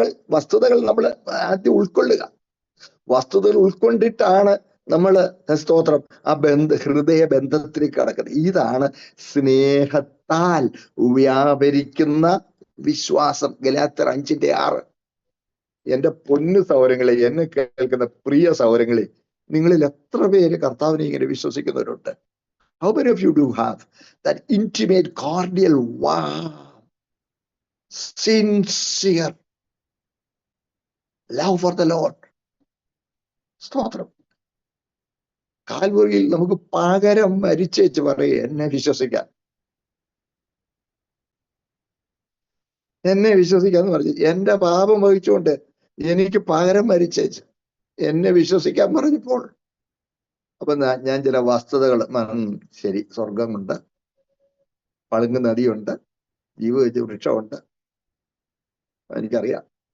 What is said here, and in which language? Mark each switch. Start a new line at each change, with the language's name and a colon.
Malayalam: വസ്തുതകൾ നമ്മൾ ആദ്യം ഉൾക്കൊള്ളുക. വസ്തുതകൾ ഉൾക്കൊണ്ടിട്ടാണ് നമ്മൾ സ്തോത്രം ആ ഹൃദയ ബന്ധത്തിലേക്ക് കടക്കുന്നത്. ഇതാണ് സ്നേഹത്താൽ വ്യാപരിക്കുന്ന വിശ്വാസം. ഗലാത്യർ 5:6. എന്റെ പൊന്നു സഹോദരങ്ങളെ, എന്നെ കേൾക്കുന്ന പ്രിയ സഹോദരങ്ങളെ, നിങ്ങളിൽ എത്ര പേര് കർത്താവിനെ ഇങ്ങനെ വിശ്വസിക്കുന്നവരുണ്ട്?
English: How many of you do have that intimate, cordial, warm, sincere love for the Lord?
Malayalam: സ്തോത്രം. കാൽവറിയിൽ നമുക്ക് പകരം മരിച്ചേച്ച് പറയേ, എന്നെ വിശ്വസിക്കാൻ, എന്നെ വിശ്വസിക്കാന്ന് പറഞ്ഞു. എന്റെ പാപം വഹിച്ചുകൊണ്ട് എനിക്ക് പകരം മരിച്ചേച്ച് എന്നെ വിശ്വസിക്കാൻ പറഞ്ഞപ്പോൾ, അപ്പൊ ഞാൻ ചില വസ്തുതകൾ, ശരി, സ്വർഗമുണ്ട്, പളുങ്ക് നദിയുണ്ട്, ജീവവെച്ച വൃക്ഷമുണ്ട്, എനിക്കറിയാം.